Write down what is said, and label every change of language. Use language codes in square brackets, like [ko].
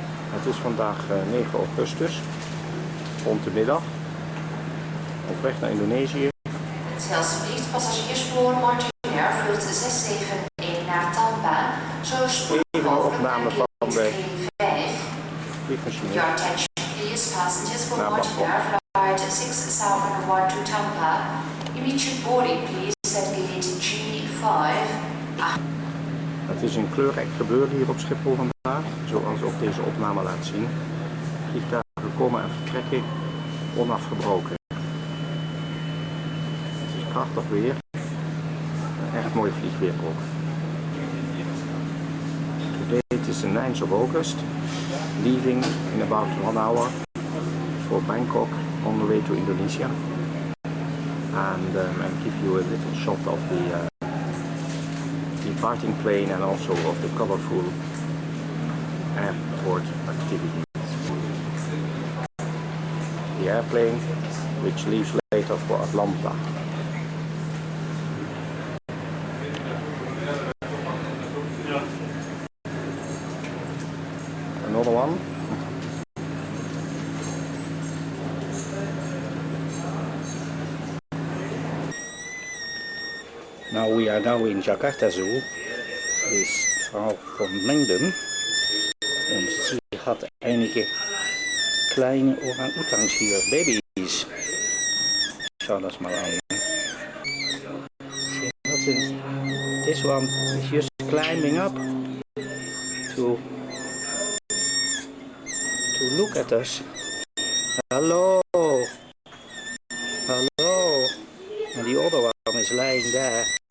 [nl] Het is vandaag 9 augustus, rond de middag, op weg naar Indonesië. Alsjeblieft, passagiers voor Martinair vlucht 671 naar Tampa, zo spoedig mogelijk naar gate 5. Vliegmachine. [en] Your attention please, passengers for [nl] Naar [en] Martinair flight 6001 to Tampa. Immediate boarding please at gate G5. [nl] Het is een kleurrijk gebeuren hier op Schiphol vandaag, zoals ook deze opname laat zien. Vliegtuigen komen en vertrekken onafgebroken. Het is prachtig weer, echt mooi vliegweer ook. [en] Today it is the 9th of August, leaving in about 1 hour for Bangkok on the way to Indonesia. And I'll give you a little shot of the departing plane and also of the colorful airport activities. The airplane which leaves later for Atlanta. Another one. Now we are now in Jakarta Zoo. [de] Is Frau von Mengden. En sie hat einige kleine Orang-Utans hier, Babys. Schau das mal an. [en] This one is just climbing up to look at us. Hello. Hello. And the other one is lying there.